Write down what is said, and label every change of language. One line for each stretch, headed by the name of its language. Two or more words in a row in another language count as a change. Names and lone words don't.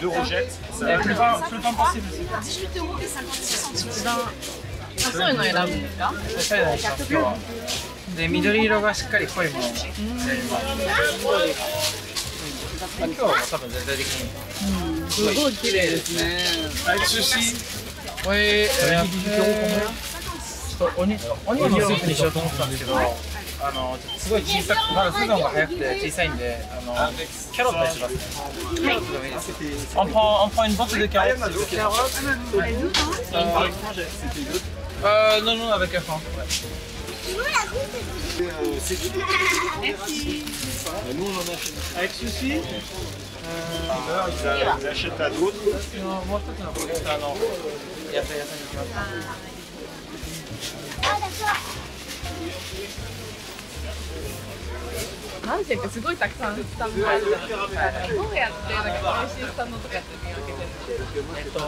French: Deux rogettes. Plus longtemps possible.
Japanese: そういうの選ぶんですか。そういうのにします今日は。で緑色がしっかり濃いものを選びます。今日は多分全体的にすごい綺麗ですね。
French: Avec ceci.
Japanese: オニオンのスープにしようと思ってたんですけど、すごい小さく、まだスープが早くて小さいんで、キャロットにしますね。キャロットでもいいです。
French: On prend une botte de carottes. Non, non, avec un pain. Nous on en achète. Avec ceci. Ils achètent à d'autres.
Japanese: もう一つのコレクターの野菜屋さんに行きます。なんていうかすごいたくさんスタンドがあるじゃないですか。どうやって美味しいスタンドとかって見分けてるんですか。